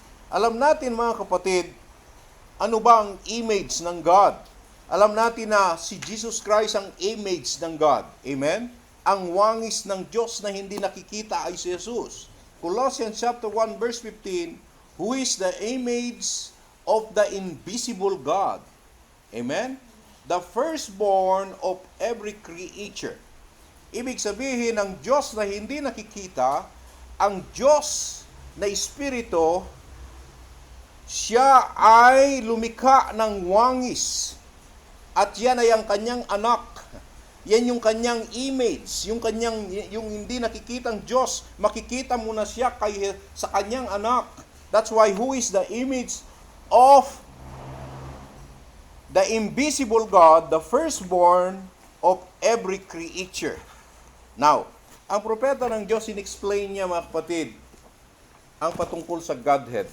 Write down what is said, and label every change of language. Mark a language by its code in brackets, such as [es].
[tl] Alam natin mga kapatid, ano ba ang image ng God? Alam natin na si Jesus Christ ang image ng God. Amen? Ang wangis ng Diyos na hindi nakikita ay si Jesus. [en] Colossians chapter 1 verse 15, who is the image of the invisible God. Amen? The firstborn of every creature. [tl] Ibig sabihin, ang Diyos na hindi nakikita, ang Diyos na Espiritu, siya ay lumikha ng wangis. At yan ay ang kanyang anak. Yan yung kanyang image, yung hindi nakikitang Diyos, makikita mo na siya sa kanyang anak. [en] That's why who is the image of the invisible God, the firstborn of every creature. [tl] Now, ang propeta ng Diyos, in-explain niya mga kapatid, ang patungkol sa Godhead.